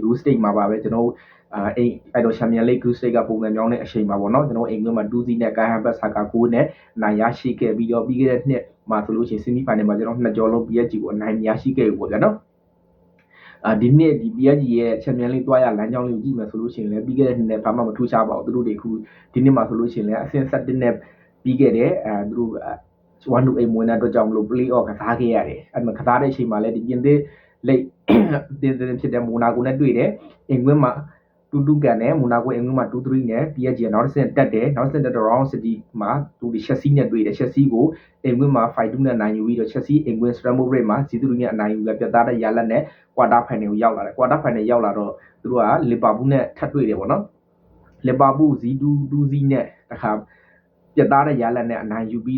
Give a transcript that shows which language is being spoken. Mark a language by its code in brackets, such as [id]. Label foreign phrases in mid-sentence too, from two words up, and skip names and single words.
[en] group stage [my] မှာပါပဲကျွန်တော်အဲ့တော့ Champions League Group Stage ကပုံစံမျိုးနဲ့အချိန်ပါပေါ့နော်ကျွန်တော်အိမ်ကွင်းမှာ2-0နဲ့ Kai Havertz က9နဲ့နိုင်ရရှိခဲ့ပြီးတော့ပြီးခဲ့တဲ့နှစ်မှာဆိုလို့ရှိရင် [en] semi final [my] မှာကျွန်တော်နှစ်ကြော်လုံး PSG ကိုအနိုင်ရရှိခဲ့ပြီပေါ့ဗျာနော်ဒီနှစ်ဒီ PSG ရဲ့ Champions League တွားရလမ်းကြောင်းလေးကိုကြည့်မယ်ဆိုလို့ရှိရင်လည်းပြီးခဲ့တဲ့နှစ်နဲ့ဘာမှမထူးခြားပါဘူးသူတို့တွေခုဒီနှစ်မှာဆိုလို့ရှိရင်လည်းအဆင့်7နဲ့ပြီးခဲ့တဲ့သူတို့ 1-8ဝင်တဲ့အတွက်ကြောင့်မလို့ [en] play off [my] ကစားခဲ့ရတယ်အဲ့မှာကစားတဲ့အချိန်မှာလည်းဒီပြင်သစ်လိတ်တင်ဖြစ်တဲ့မိုနာကိုနဲ့တွေ့တယ်အိမ်ကွင်းမှာ2-2ကန်နဲ့မိုနာကိုအိမ်ကွင်းမှာ2-3နဲ့ PSG ကနောက်တစ်ဆင့်တက်တယ်နောက်တစ်ဆင့်တက်တော့ Round City မှာသူဒီ Chelsea နဲ့တွေ့တယ် Chelsea ကိုအိမ်ကွင်းမှာ5-2နဲ့နိုင်ယူပြီးတော့ Chelsea အိမ်ကွင်း Stamford Bridge မှာ0-3နဲ့အနိုင်ယူပြီးပြတ်သားတဲ့ရလဒ်နဲ့ [en] quarter final [my] ကိုရောက်လာတယ် [en] quarter final [my] ရောက်လာတော့သူတို့ကလီဗာပူးနဲ့ထပ်တွေ့တယ်ပေါ့နော်လီဗာပူး 0-2 နဲ့တခါပြတ်သားတဲ့ရလဒ်နဲ့အနိုင်ယူပြီး